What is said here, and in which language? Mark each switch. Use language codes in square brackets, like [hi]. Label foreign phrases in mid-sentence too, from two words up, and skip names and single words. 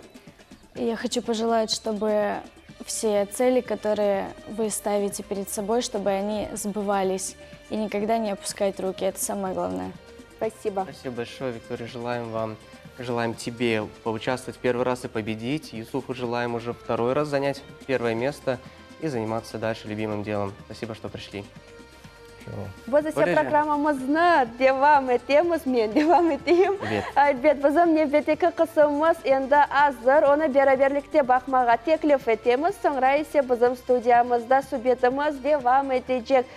[ru] И я хочу пожелать, чтобы все цели, которые вы ставите перед собой, чтобы они сбывались. И никогда не опускать руки. Это самое главное. Спасибо. Спасибо большое, Виктория. Желаем тебе поучаствовать в первый раз и победить. Юсуфу желаем уже 2-й раз занять 1-е место и заниматься дальше любимым делом. Спасибо, что пришли. [crh] Bu ise programımızны devam etemiz, men devam eteyim. Evet, bizim növbeteki kısmımız endi hazır. Onu beraberlikte bakmağa teklif etemiz. Sonra ise bizim studiyamızda suhbatimiz devam edecek.